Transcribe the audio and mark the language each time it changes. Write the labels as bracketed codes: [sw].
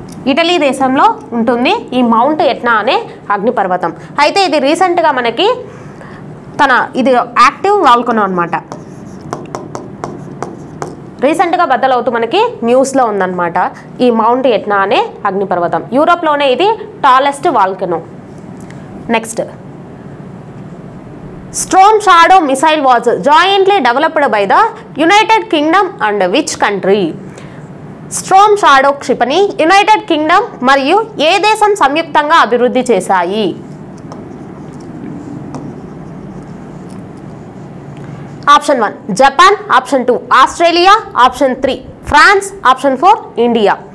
[te] Italy దేశంలో ఉంటుంది ఈ మౌంట్ ఎట్నా అనే అగ్నిపర్వతం. అయితే ఇది రీసెంట్గా మనకి ఇది యాక్టివ్ వాల్కనో అనమాట. రీసెంట్గా బద్దలవుతూ మనకి న్యూస్లో ఉందన్నమాట ఈ మౌంట్ ఎట్నా అనే అగ్నిపర్వతం. యూరోప్లోనే ఇది tallest volcano. [en] Next, Storm Shadow missile was jointly developed by the United Kingdom and which country? [te] Storm Shadow క్షిపణి యునైటెడ్ కింగ్డమ్ మరియు ఏ దేశం సంయుక్తంగా అభివృద్ధి చేశాయి? Option 1 Japan, option 2 Australia, option 3 France, option 4 India.